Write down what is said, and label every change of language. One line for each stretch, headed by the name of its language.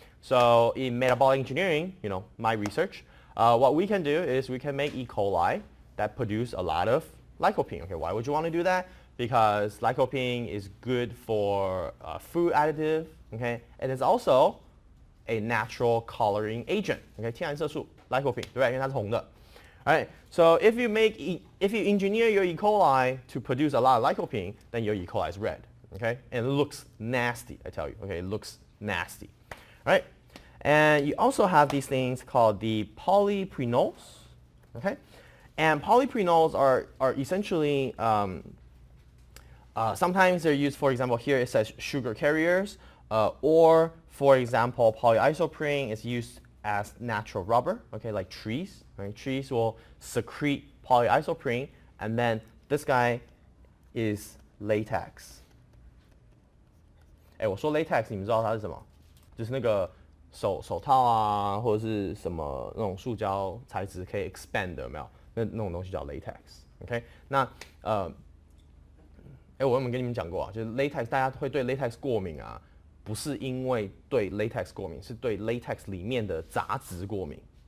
English: So in metabolic engineering, you know, my research, what we can do is we can make E. coli that produce a lot of lycopene, okay? Why would you want to do that? because lycopene is good for food additive, okay? And it's also a natural coloring agent, okay?
Chinese: 天然色素 lycopene, 对不对？因为它是红的。
English: Alright, so if you engineer your E. coli to produce a lot of lycopene, then your E. coli is red, okay? And it looks nasty, I tell you, okay? It looks nasty, right? And you also have these things called the polyprenols, okay? And polyprenols are essentially, sometimes they're used, for example, here it says sugar carriers, or for example, polyisoprene is used as natural rubber, okay, like trees, right? Trees will secrete polyisoprene, and then this guy is latex.
Chinese: 我说 latex， 你们知道它是什么？就是那个手套啊，或者是什么那种塑胶材质可以
English: expand
Chinese: 的，有没有？那种东西叫 latex，OK？ 那我有没有跟你们讲过啊？就是 latex， 大家会对 latex 过敏啊，不是因为对 latex 过敏，是对 latex 里面的杂质过敏。